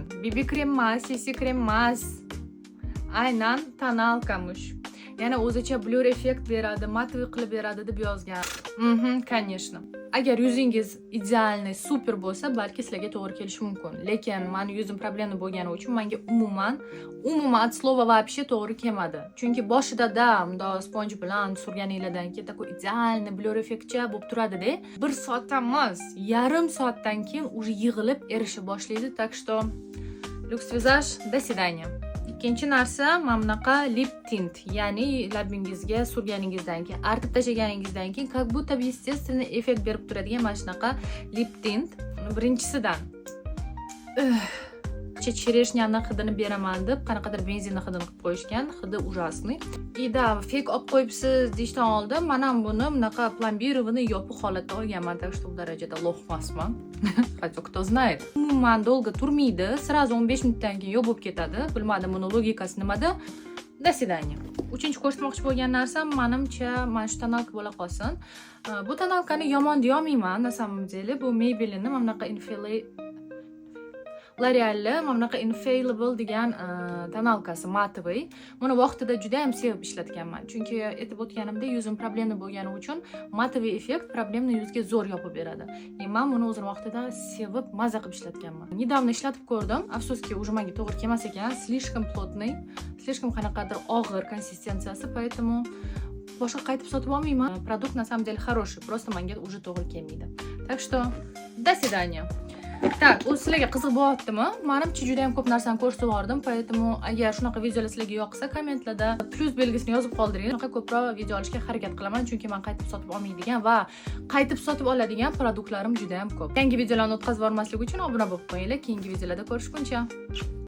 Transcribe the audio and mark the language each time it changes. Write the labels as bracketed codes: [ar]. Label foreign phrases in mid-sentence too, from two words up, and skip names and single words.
[uz] BB krem emas, CC krem emas. Aynan tonalkamush. Yana o'zicha blur effekt beradi, matoviy qilib beradi deb yozgan. [ru] Конечно. [uz] Agar yuzingiz idealniy, super bo'lsa, balki sizlarga to'g'ri kelishi mumkin. Lekin meni yuzim problemli bo'lgani uchun menga umuman [ru] от слова вообще [uz] to'g'ri kelmadi. Chunki boshida unda sponj bilan surganinglardan keyin такой idealniy blur effektcha bo'lib turadi-da. 1 soatdan emas, yarim soatdan keyin уже yig'ilib erisha boshlaydi. [ru] Так что Lux Visage, до свидания. [uz] Ikkinchi narsa, mana bunaqa lip tint, ya'ni labingizga surganingizdan keyin, artib tashlaganingizdan keyin [ru] как будто бы естественный [uz] effekt berib turadigan mana shunaqa lip tint. Birinchisidan chereshnyani hidini beraman deb qanaqadir benzinni hidini qilib qo'yishgan, hidi ужасный. Da fake olib qo'yibsiz deyishdan oldin men ham buni bunaqa plombirованный yopiq holatda olganman, [ru] так что [uz] bu darajada lo'q emasman. [ru] Хотя кто знает. [uz] Umuman dolgo turmaydi, сразу 15 minutdan keyin yo'q bo'lib ketadi. Bilmadim buni logikasi nimada. [ru] До свидания. [uz] Uchinchi ko'rsatmoqchi bo'lgan narsam, menimcha mana shu tonalka bo'la qolsin. Bu tonalkani yomon deya olmayman, [ru] на самом деле. [uz] Bu Maybelline mana bunaqa L'Oreal'li mana bunaqa Infallible degan tonalkasi matoviy. Buni vaqtida juda ham sevib ishlatganman. Chunki aytib o'tganimda yuzim problemli bo'lgani uchun matoviy effekt problemli yuzga zo'r yopib beradi. Men buni o'zim vaqtida sevib maza qilib ishlatganman. Недавно ishlatib ko'rdim. Afsuski, уже menga to'g'ri kelmas ekan. [ru] Слишком плотный, слишком [uz] qanaqadir og'ir konsistensiyasi, поэтому boshqa qaytib sotib olmayman. Produkt [ru] на самом деле хороший, просто [uz] menga уже to'g'ri kelmaydi. [ru] Так что до свидания. Так, [uz] o'z sizlarga qiziq bo'lyaptimi? Menimcha juda ham ko'p narsani ko'rsatib yubordim, поэтому agar shunaqa videolar sizlarga yoqsa, kommentlarda plus belgisini yozib qoldiring. Shunaqa ko'proq video olishga harakat qilaman, chunki men qaytib sotib olmaydigan va qaytib sotib oladigan produktlarim juda ham ko'p. Yangi videolarni o'tkazib bormaslik uchun obuna bo'lib qo'yinglar. Keyingi videolarda ko'rishguncha